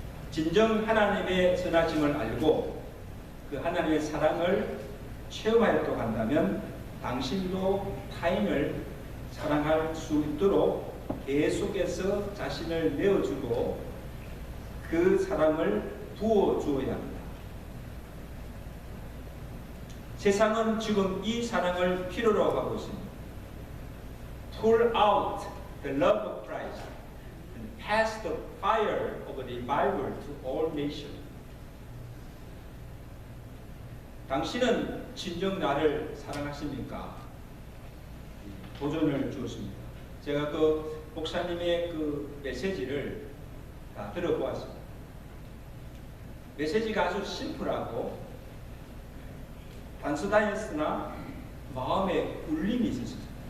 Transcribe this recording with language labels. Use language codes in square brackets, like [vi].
[ko] 진정 하나님의 선하심을 알고 그 하나님의 사랑을 체험하였다고 한다면 당신도 타인을 사랑할 수 있도록 계속해서 자신을 내어주고 그 사랑을 부어주어야 합니다. 세상은 지금 이 사랑을 필요로 하고 있습니다. [en] Pour out the love of Christ and pass the fire of revival to all nations. [ko] 당신은 진정 나를 사랑하십니까? 도전을 주었습니다. 제가 그 목사님의 그 메시지를 다 들어보았습니다. 메시지가 아주 심플하고 단순하였으나 마음에 울림이 있었습니다.